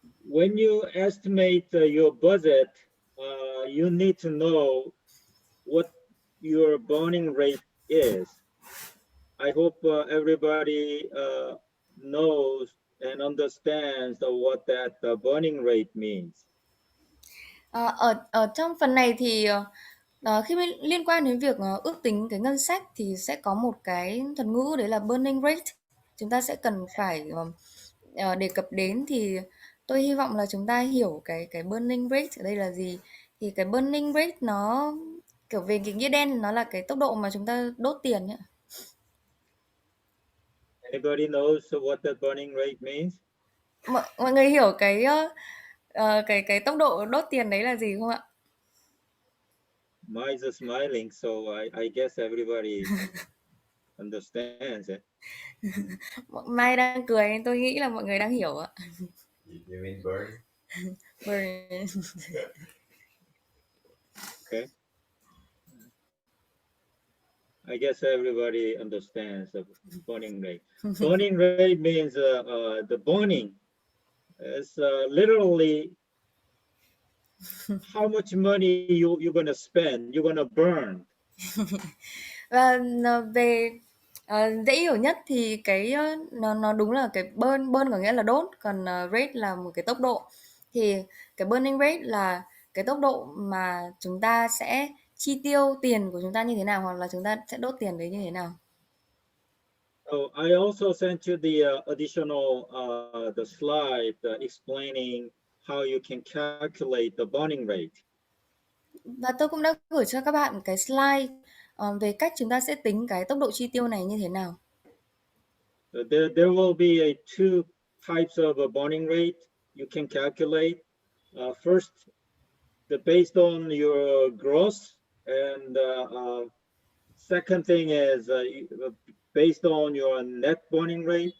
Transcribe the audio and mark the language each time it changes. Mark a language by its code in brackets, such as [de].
[en] When you estimate your budget, you need to know what your burning rate is. I hope everybody knows and understands what that burning rate means. [vi] Ở trong phần này thì khi liên quan đến việc ước tính cái ngân sách thì sẽ có một cái thuật ngữ, đấy là burning rate. Chúng ta sẽ cần phải đề cập đến, thì tôi hy vọng là chúng ta hiểu cái burning rate ở đây là gì. Thì cái burning rate nó kiểu về cái nghĩa đen, nó là cái tốc độ mà chúng ta đốt tiền nhé. [en] Anybody knows what the burning rate means? [vi] Mọi người hiểu cái tốc độ đốt tiền đấy là gì không ạ? [en] Mine's smiling, so I guess everybody understands it. [vi] Mai đang cười, tôi nghĩ là mọi người đang hiểu ạ. [en] You mean burn? Burn. Okay. I guess everybody understands the burning rate. Burning rate means the burning is literally how much money you're gonna spend, you're gonna burn. [vi] Và về dễ hiểu nhất thì cái nó đúng là cái burn có nghĩa là đốt, còn rate là một cái tốc độ. Thì cái burning rate là cái tốc độ mà chúng ta sẽ chi tiêu tiền của chúng ta như thế nào, hoặc là chúng ta sẽ đốt tiền đấy như thế nào. [en] So I also sent you the additional the slide explaining how you can calculate the burning rate. Và tôi cũng đã gửi cho các bạn cái slide về cách chúng ta sẽ tính cái tốc độ chi tiêu này như thế nào. So there will be two types of a burning rate you can calculate. First, based on your gross, and second thing is based on your net burning rate.